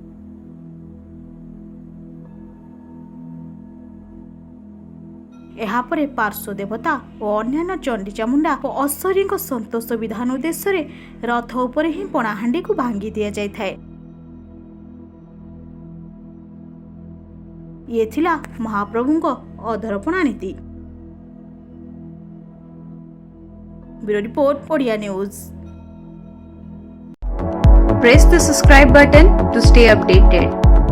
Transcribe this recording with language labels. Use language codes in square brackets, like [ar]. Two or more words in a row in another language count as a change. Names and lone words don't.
[or] ଏହାପରେ ପାର୍ଶ୍ୱ ଦେବତା ଓ ଅନ୍ୟାନ୍ୟ ଚଣ୍ଡୀ ଚାମୁଣ୍ଡା ଓ ଅଶ୍ୱରୀଙ୍କ ସନ୍ତୋଷ ବିଧାନ ଉଦ୍ଦେଶ୍ୟରେ ରଥ ଉପରେ ହିଁ ପଣାହାଣ୍ଡିକୁ ଭାଙ୍ଗି ଦିଆଯାଇଥାଏ। ଇଏ ଥିଲା ମହାପ୍ରଭୁଙ୍କ ଅଧରପଣା ନୀତି। [en] Bureau report Odia news. Press the subscribe button to stay updated.